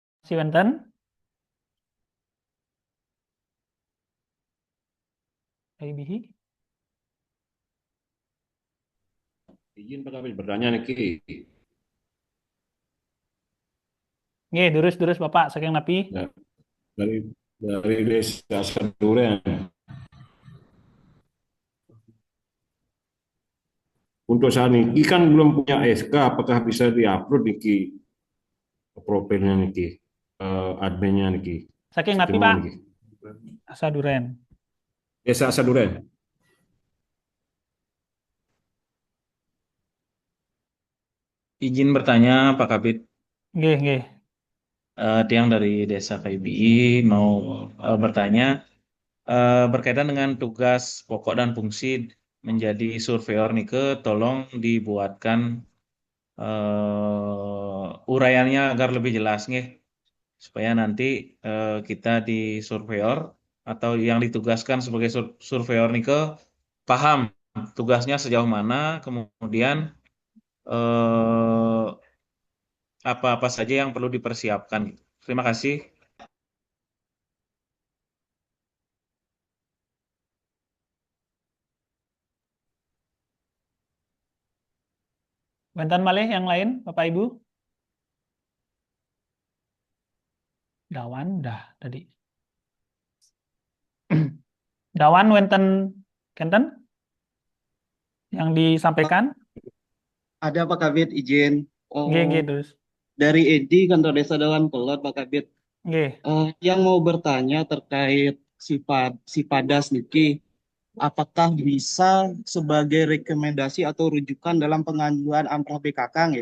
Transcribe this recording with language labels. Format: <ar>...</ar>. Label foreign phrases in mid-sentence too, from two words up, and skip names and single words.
<ban>Si wonten? Bihi.</ban> <id>Izin Pak Kabit bertanya niki.</id> <ban>Nggih, durus Bapak saking napi.</ban> <id>Ya, dari Desa Saduren. Untuk saat ini kan belum punya SK, apakah bisa diupload niki profilnya niki, adminnya niki?</id> <ban>Saking napi, Pak? Saduren.</ban> <id>Desa Saduren. Izin bertanya Pak Kabit.</id> <ban>Nggih.</ban> <id>Tiang dari Desa KIBI mau bertanya berkaitan dengan tugas pokok dan fungsi menjadi surveyor nih tolong dibuatkan uraiannya agar lebih jelas nih supaya nanti kita di surveyor atau yang ditugaskan sebagai surveyor nih paham tugasnya sejauh mana, kemudian apa-apa saja yang perlu dipersiapkan. Terima kasih.</id> <ban>Wonten malih</ban> <id>yang lain, Bapak Ibu? Dawan dah tadi. Dawan</id> <ban>wonten kenten</ban> <id>yang disampaikan? Ada Pak Kabit izin.</id> <ban>Nggih, terus.</ban> <id>Dari Edi Kantor Desa Dawan Kelot Pak Kabit.</id> <ban>Nggih.</ban> <id>Yang mau bertanya terkait Sipadas niki, apakah bisa sebagai rekomendasi atau rujukan dalam pengajuan amprah BKK nggih?</id>